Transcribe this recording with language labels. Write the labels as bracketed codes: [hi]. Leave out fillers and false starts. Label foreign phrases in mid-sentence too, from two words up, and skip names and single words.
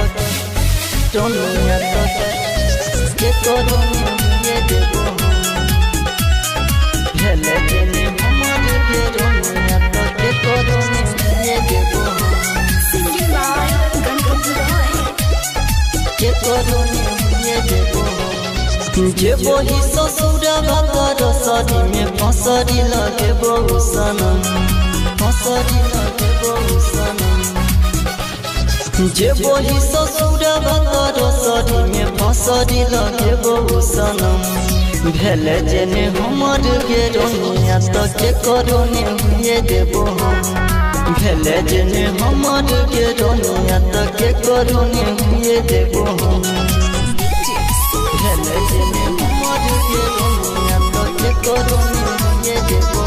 [mai] तो के करो ये देबो हेले जने हमर के रोनिया तो के करो ये देबो [en] Singing by Ganpati Roy. [mai] के करो ये देबो जे बोही ससुरा भतर सरी में फसरी लगे बहु सनम फसरी लगे बहु सनम जे बोही ससुरा भतर सरी में फसरी लगे बहु सनम भेले जेने हमर के रोनिया तो के करो ने हुए देबो हम भेले जेने हमर के रोनिया तो के करो ने हुए देबो हम भेले जेने हमर के रोनिया तो के करो ने हुए देबो